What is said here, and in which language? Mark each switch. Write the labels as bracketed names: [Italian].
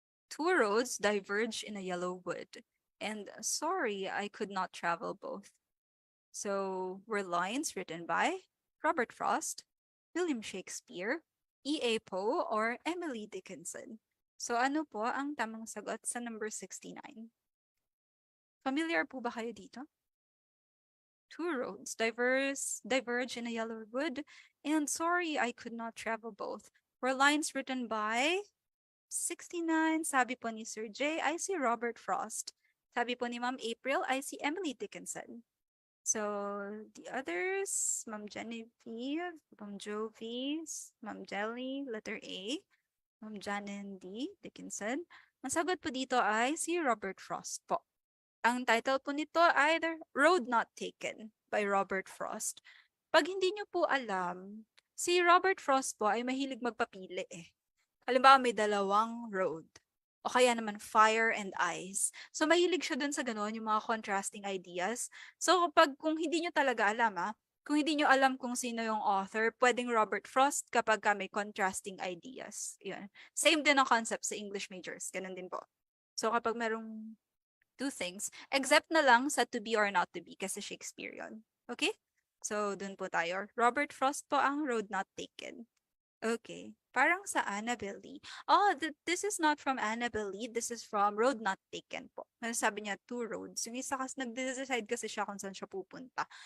[English] Two roads diverge in a yellow wood, and sorry I could not travel both. So were lines written by Robert Frost, William Shakespeare, E.A. Poe, or Emily Dickinson? [Filipino] So ano po ang tamang sagot sa number 69? Familiar po ba kayo dito? [English] Two roads diverge in a yellow wood, and sorry I could not travel both. Were lines written by 69, [Filipino] sabi po ni [English] Sir J, I see Robert Frost. [Filipino] Sabi po ni [English] Ma'am April, I see Emily Dickinson. So, the others, Ma'am Genevieve, Ma'am Jovi, Ma'am Jelly, letter A, Ma'am Janen D. Dickinson. [Filipino] Ang sagot po dito ay si Robert Frost po. Ang title po nito ay The Road Not Taken by Robert Frost. Pag hindi nyo po alam, si Robert Frost po ay mahilig magpapili eh. Halimbawa may dalawang road. O kaya naman fire and ice. So mahilig siya dun sa gano'n, yung mga contrasting ideas. So kung hindi nyo talaga alam kung hindi nyo alam kung sino yung author, pwedeng Robert Frost kapag may contrasting ideas. Yun. Same din ang concept sa English majors. Ganun din po. So kapag merong two things, except na lang sa [English] to be or not to be [Filipino] kasi Shakespeare yun. Okay? So, dun po tayo. Robert Frost po ang Road Not Taken. Okay. Parang sa Annabelle Lee. [English] Oh, this is not from Annabelle Lee. This is from Road Not Taken po. [Filipino] Sabi niya, [English] two roads. [Filipino] Yung isa kasi nag-decide kasi siya kung saan siya pupunta.